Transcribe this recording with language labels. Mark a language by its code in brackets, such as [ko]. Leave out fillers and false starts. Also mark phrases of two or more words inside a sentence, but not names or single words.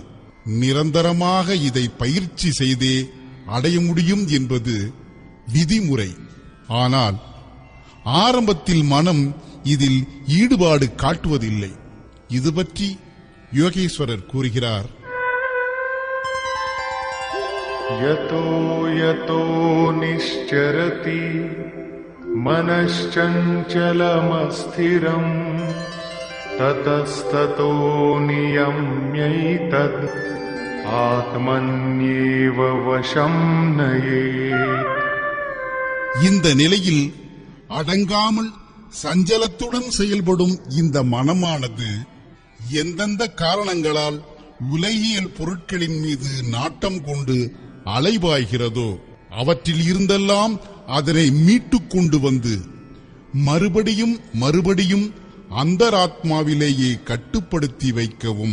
[ta] நிரந்தரமாக இதை பயிற்சி செய்தே அடைய முடியும் என்பது விதிமுறை. ஆனால் ஆரம்பத்தில் மனம் இதில் ஈடுபாடு காட்டுவதில்லை. இது பற்றி யோகேஸ்வரர் கூறுகிறார். [sa] यतो यतो निश्चरति मनश्चञ्चलमस्थिरम् ततस्ततो नियम्यैतद् आत्मन्येव वशं नयेत्. [ta] இந்த நிலையில் அடங்காமல் சஞ்சலத்துடன் செயல்படும் இந்த மனமானது எந்தெந்த காரணங்களால் உலகியல் பொருட்களின் மீது நாட்டம் கொண்டு அலைபாய்கிறதோ அவற்றில் இருந்தெல்லாம் அதனை மீட்டுக் கொண்டு வந்து மறுபடியும் மறுபடியும் அந்தராத்மாவிலேயே கட்டுப்படுத்தி வைக்கவும்.